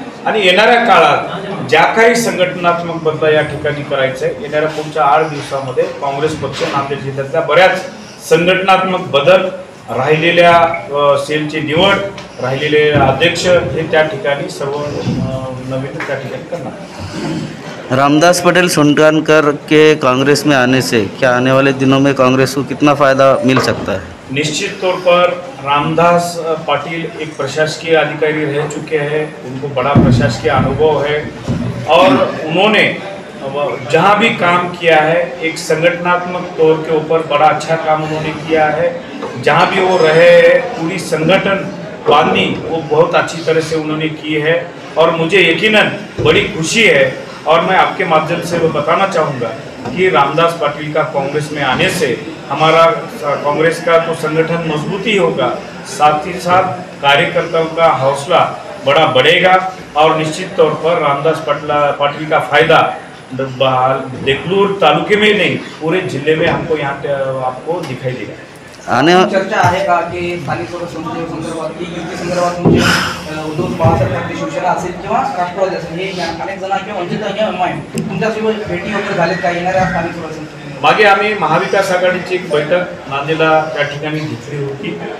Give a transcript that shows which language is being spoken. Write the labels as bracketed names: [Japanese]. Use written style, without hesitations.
[Marathi] आणि येणाऱ्या काळात ज्या काही संघटनात्मक बदल या ठिकाणी करायचं आहे, येणाऱ्या पुढच्या 8 दिवसामध्ये काँग्रेस पक्ष नांदेड जिल्ह्यातल्या बऱ्याच संघटनात्मक बदल, राहिलेल्या सेलची निवड, राहिलेले अध्यक्ष हे त्या ठिकाणी सर्व नवीन त्या ठिकाणी करणार. [Hindi] रामदास पटेल सुल्तानकर के कांग्रेस में आने से क्या आने वाले दिनों में कांग्रेस को कितना फ़ायदा मिल सकता है? निश्चित तौर पर रामदास पाटिल एक प्रशासकीय अधिकारी रह चुके हैं, उनको बड़ा प्रशासकीय अनुभव है और उन्होंने जहाँ भी काम किया है एक संगठनात्मक तौर के ऊपर बड़ा अच्छा काम उन्होंने किया है. जहाँ भी वो रहे हैं पूरी संगठन बांधनी वो बहुत अच्छी तरह से उन्होंने की है और मुझे यकीनन बड़ी खुशी है. और मैं आपके माध्यम से वो बताना चाहूँगा कि रामदास पाटिल का कांग्रेस में आने से हमारा कांग्रेस का तो संगठन मजबूती होगा, साथ ही साथ कार्यकर्ताओं का हौसला बड़ा बढ़ेगा और निश्चित तौर पर रामदास पाटिल का फायदा देगलूर तालुके में नहीं पूरे जिले में हमको यहाँ आपको दिखाई देगा. आने [Marathi] चर्चा आहे का की स्थानिक स्वराज्य संदर्भात की युती संदर्भात म्हणजे उद्धव बाळासाहेब ठाकरे शिवसेना असेल किंवा राष्ट्रवादी असेल हे अनेक जण किंवा वंचित तुमच्यासोबत भेटी वगैरे झालेत का येणाऱ्या स्थानिक स्वराज्य? मागे आम्ही महाविकास आघाडीची एक बैठक नांदेडला त्या ठिकाणी घेतली होती.